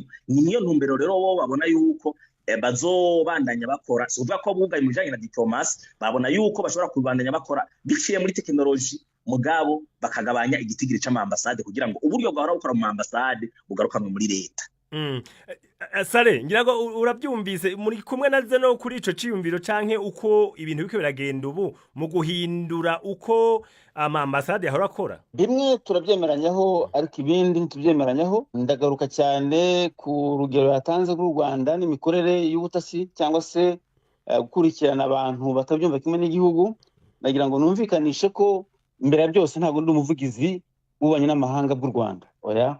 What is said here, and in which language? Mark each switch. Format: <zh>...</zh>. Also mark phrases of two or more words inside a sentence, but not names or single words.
<rn>Niyo ntumbero rero bo babona yuko bazobandanya bakora, so uvuga ko bugaye mu bijanye na diplomasi, babona yuko bashobora kubandanya bakora biciye muri technology, mugabo bakagabanya igitigiri c'amambasade kugira ngo uburyo bwahora bukora mu ambasade bugarukanwe muri leta. Sare ngira ngo urabyumvise muri kumwe naze no kuri ico ciyumviro canke uko ibintu biko biragenda ubu mu guhindura uko amambasade yahora akora.</rn> <rw>Bimwe turabyemeranyaho ariko ibindi ntitubyemeranyaho. Ndagaruka cyane ku rugero yatanze rw'u Rwanda n'imikorere y'ubutasi cyangwa se gukurikirana abantu batabyumva kimwe n'igihugu. Nagira ngo numvikanishe ko mbere ya byose ntabwo ndi umuvugizi w'ububanyi n'amahanga bw'u Rwanda, oya.</rw>